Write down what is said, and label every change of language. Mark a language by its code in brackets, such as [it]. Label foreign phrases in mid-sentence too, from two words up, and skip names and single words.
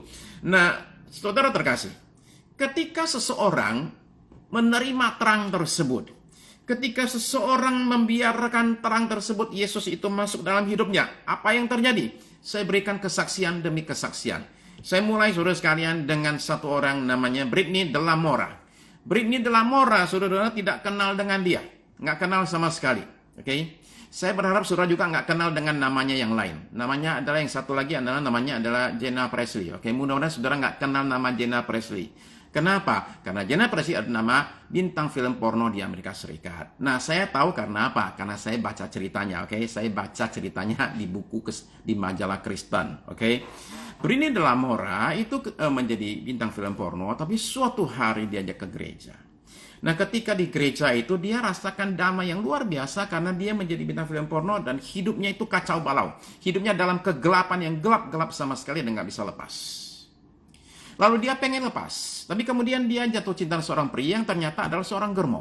[id] Nah, saudara terkasih, ketika seseorang menerima terang tersebut, ketika seseorang membiarkan terang tersebut, Yesus itu masuk dalam hidupnya, apa yang terjadi? Saya berikan kesaksian demi kesaksian. Saya mulai, saudara sekalian, dengan satu orang namanya Brittany de la Mora. Brittany de la Mora, saudara tidak kenal dengan dia. Nggak kenal sama sekali. Oke? Saya berharap saudara juga nggak kenal dengan namanya yang lain. Namanya adalah yang satu lagi namanya adalah Jenna Presley. Oke? Mudah-mudahan saudara nggak kenal nama Jenna Presley. Kenapa? Karena Jenna Presley adalah nama bintang film porno di Amerika Serikat. Nah, saya tahu karena apa? Karena saya baca ceritanya, oke? Saya baca ceritanya di buku di majalah Kristen, oke? Brittany de la Mora itu menjadi bintang film porno, tapi suatu hari diajak ke gereja. Nah, ketika di gereja itu dia rasakan damai yang luar biasa karena dia menjadi bintang film porno dan hidupnya itu kacau balau. Hidupnya dalam kegelapan yang gelap-gelap sama sekali dan nggak bisa lepas. Lalu dia pengen lepas, tapi kemudian dia jatuh cinta seorang pria yang ternyata adalah seorang germo.